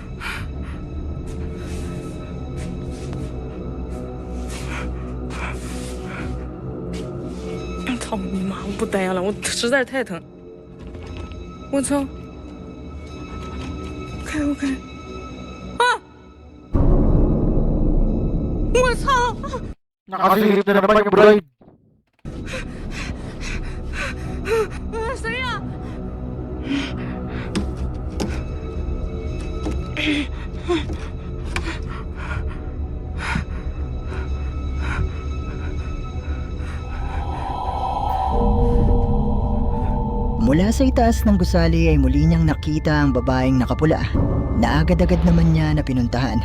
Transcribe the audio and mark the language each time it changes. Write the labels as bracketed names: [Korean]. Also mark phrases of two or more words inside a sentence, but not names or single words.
[Chinese] 操你妈！我不待了，我实在是太疼。我操！开！啊！我操！ [Filipino] Nakasilip na naman yung bride. [Chinese] 谁呀？ [Filipino] Mula sa itaas ng gusali ay muli niyang nakita ang babaeng nakapula na agad-agad naman niya na pinuntahan.